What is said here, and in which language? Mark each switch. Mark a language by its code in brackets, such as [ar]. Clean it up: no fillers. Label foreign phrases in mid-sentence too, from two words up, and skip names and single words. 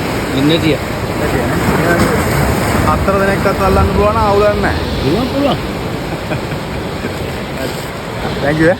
[id] Gini dia. [si] හතර දෙනෙක්වත් අල්ලන්න පුළුවන් නම් අවුලක් නැහැ. පුළුවන්. [en] Thank you.